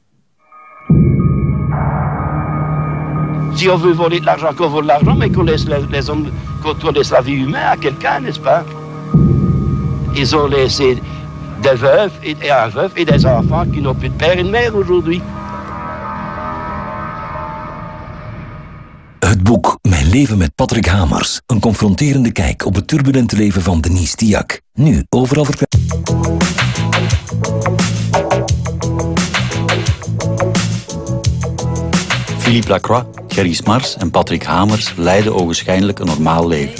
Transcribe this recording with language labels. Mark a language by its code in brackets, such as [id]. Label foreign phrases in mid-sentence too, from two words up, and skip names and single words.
[fr] Si on veut voler de l'argent, qu'on vole de l'argent, mais qu'on laisse les hommes, qu'on laisse la vie humaine à quelqu'un, n'est-ce pas? Ils ont laissé des veuves et un veuf et des enfants qui n'ont plus de père et de mère aujourd'hui. [nl] Het boek Mijn leven met Patrick Hamers. Een confronterende kijk op het turbulente leven van Denise Diac. Nu overal verkrijgbaar. Philippe Lacroix, Gerry Smars en Patrick Hamers leiden ogenschijnlijk een normaal leven.